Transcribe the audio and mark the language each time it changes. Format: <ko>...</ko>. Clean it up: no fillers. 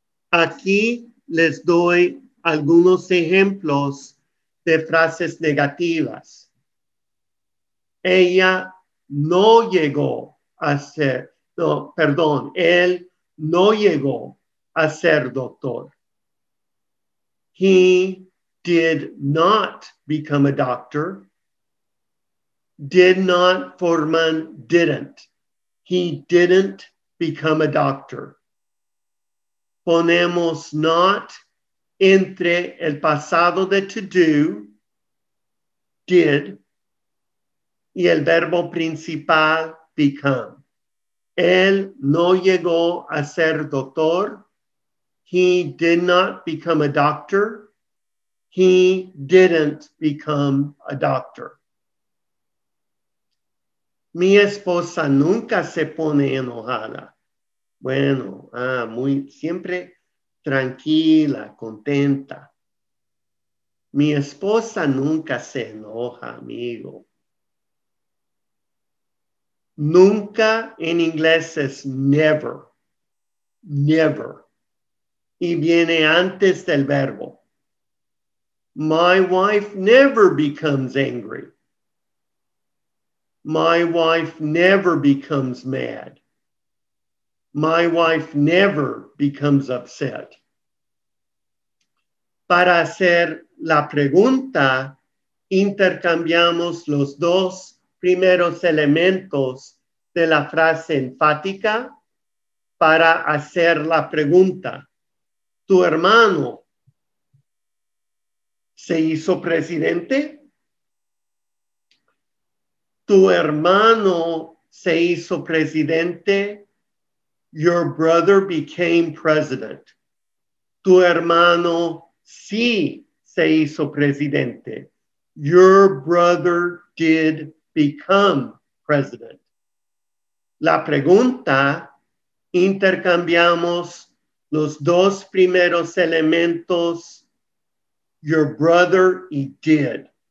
<es>Aquí les doy algunos ejemplos de frases negativas. Ella no llegó a ser, no, perdón, él no llegó a ser doctor.</es> <en>He did not become a doctor. Did not</en> <es>forman</es> <en>didn't. He didn't become a doctor.</en> <es>Ponemos not entre el pasado de to do, did, y el verbo principal become. Él no llegó a ser doctor.</es> <en>He did not become a doctor. He didn't become a doctor.</en> <es>Mi esposa nunca se pone enojada. Bueno, siempre tranquila, contenta. Mi esposa nunca se enoja, amigo. Nunca en inglés es never, never. Y viene antes del verbo.</es> <en>My wife never becomes angry. My wife never becomes mad. My wife never becomes upset.</en> <es>Para hacer la pregunta, intercambiamos los dos primeros elementos de la frase enfática para hacer la pregunta. ¿Tu hermano se hizo presidente? ¿Tu hermano se hizo presidente?</es> <en>Your brother became president.</en> <es>Tu hermano sí se hizo presidente.</es> <en>Your brother did become president.</en> <es>La pregunta, intercambiamos los dos primeros elementos,</es> <en>your brother</en> <es>y did.</es>